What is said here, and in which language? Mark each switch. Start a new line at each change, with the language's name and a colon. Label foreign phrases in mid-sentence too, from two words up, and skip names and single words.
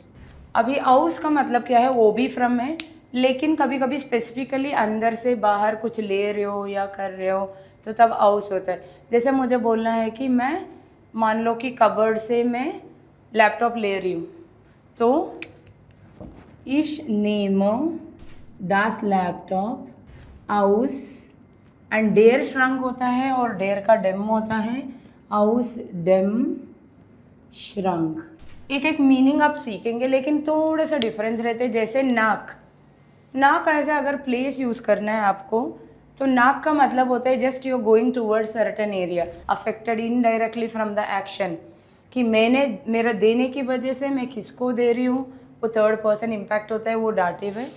Hindi: अभी आउस का मतलब क्या है, वो भी फ्रॉम है, लेकिन कभी कभी स्पेसिफिकली अंदर से बाहर कुछ ले रहे हो या कर रहे हो तो तब आउस होता है। जैसे मुझे बोलना है कि मैं मान लो कि कबर्ड से मैं लैपटॉप ले रही हूँ, तो
German: ich nehme das Laptop aus
Hindi: एंड
German: der Schrank
Hindi: होता है और डेयर का डेम होता है
German: aus dem Schrank.
Hindi: एक एक मीनिंग आप सीखेंगे लेकिन थोड़े से डिफरेंस रहते हैं। जैसे नाक, नाक ऐसे अगर प्लेस यूज़ करना है आपको तो नाक का मतलब होता है
English: just you going towards certain area affected indirectly from the action,
Hindi: कि मैंने मेरा देने की वजह से मैं किसको दे रही हूँ, वो
English: third person impact
Hindi: होता है, वो डाटिव है।